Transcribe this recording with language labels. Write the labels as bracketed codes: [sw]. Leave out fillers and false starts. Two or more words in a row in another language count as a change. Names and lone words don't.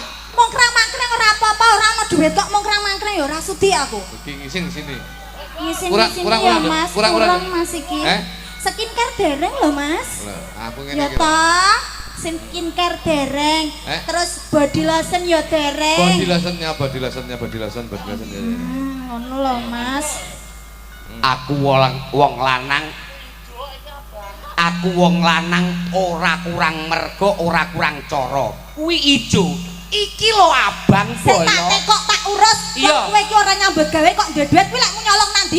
[jv] Mongkrang-mangkreng ora apa-apa, ora ana duit kok mongkrang-mangkreng ya ora sudi aku. Iki ngisin sini. Ngisin Kurang, sini kurang, ya kurang, Mas, kurang, kurang kurang. Mas iki. Eh? Skincare dereng lho Mas. Lah, aku ngene Ya iki. toh, skincare dereng. Terus [en] body lotion [jv] ya dereng. [en] Body lotionnya, body lotionnya, body lotion, body lotion. [jv] Ngono lho Mas. aku wong lanang. Aku wong lanang ora kurang mergo, ora kurang cara. Kuwi ijo. Iki lho abang Sing tak boyo. tekok tak urus. Iya. Kok kowe iki ora nyambut gawe kok duwe duit kuwi lek mu nyolong nandi?